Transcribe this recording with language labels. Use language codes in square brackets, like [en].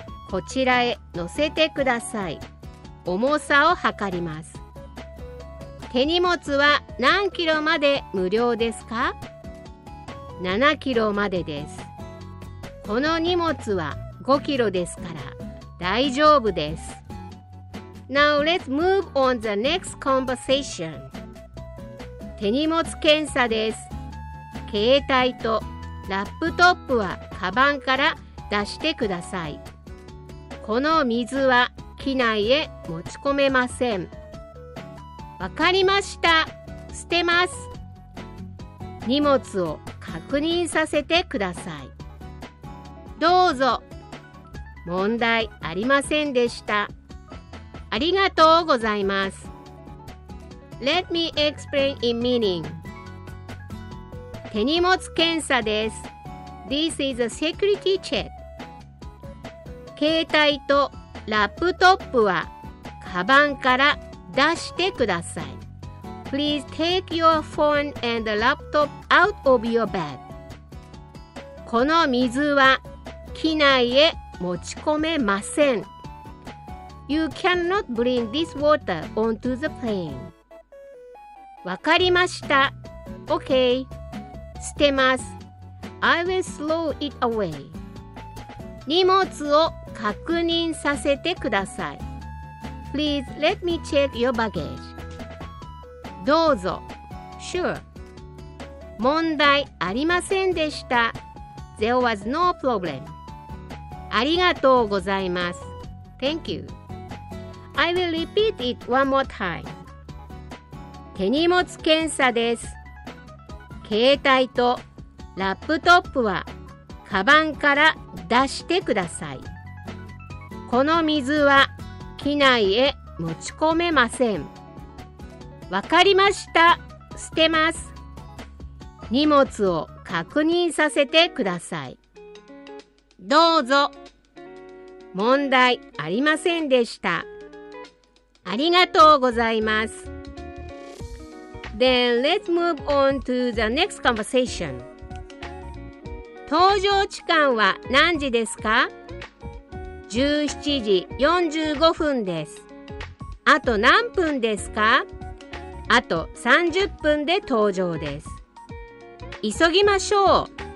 [ja] こちらへ乗せてください。重さを測ります。手荷物は何キロまで無料ですか？ 7キロまでです。この荷物は5キロですから大丈夫です。 [en] Now let's move on the next conversation. [ja] 手荷物検査です。携帯とラップトップはカバンから出してください。この水は機内へ持ち込めません。わかりました。捨てます。荷物を確認させてください。どうぞ。問題ありませんでした。ありがとうございます。 [en] Let me explain in meaning. [ja] 手荷物検査です。 [en] This is a security check. [ja] 携帯とラップトップはカバンから出してください。 [en] Please take your phone and laptop out of your bag. [ja] この水は機内へ持ち込めません。 [en] You cannot bring this water onto the plane. [ja] わかりました。 [en] Okay. [ja] 捨てます。 [en] I will throw it away. [ja] 荷物を確認させてください。 [en] Please let me check your baggage. [ja] どうぞ。 [en] Sure. [ja] 問題ありませんでした。 [en] There was no problem. [ja] ありがとうございます。 [en] Thank you. I will repeat it one more time. [ja] 手荷物検査です。携帯とラップトップはカバンから出してください。この水は機内へ持ち込めません。わかりました。捨てます。荷物を確認させてください。どうぞ。問題ありませんでした。ありがとうございます。 [en] Then let's move on to the next conversation. [ja] 搭乗時間は何時ですか ?17時45分です。あと何分ですか? あと30分で搭乗です。急ぎましょう。